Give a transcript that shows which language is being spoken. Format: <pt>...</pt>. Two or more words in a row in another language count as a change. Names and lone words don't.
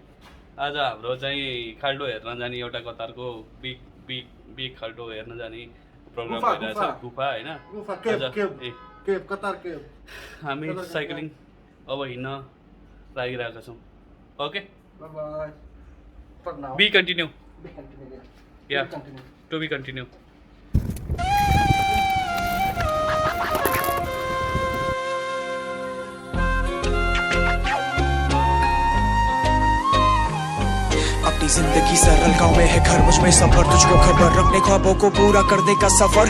<ne>आज हाम्रो चाहिँ खाल्डो हेर्न जाने एउटा कतारको</ne> <en>big big big</en> <ne>खाल्डो हेर्न जाने प्रोग्राम भइरहेछ। गुफा होइन, हामी साइक्लिङ अब हिँड्न लागिरहेका छौँ।</ne> <en>OK, be continue, ya to be continue.</en> <hi>अपनी जिंदगी सरल गाँव में है घर, मुझ में सफर, तुझको खबर रखने ख्वाबों को पूरा करने का सफर।</hi>